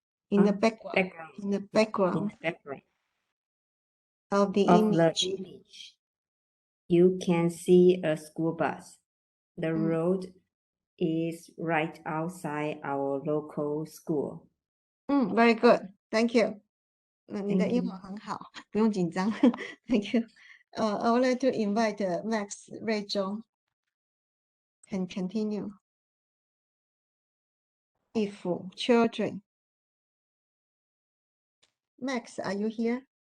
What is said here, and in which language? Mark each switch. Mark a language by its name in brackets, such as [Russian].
[English] in the background of the image, you can see a school bus. The road is right outside our local school. Very good. Thank you. [Chinese] 你的英文很好，不用紧张。 [English] Thank you. I would like to invite Max 瑞中 can continue. If children. Max, are you here?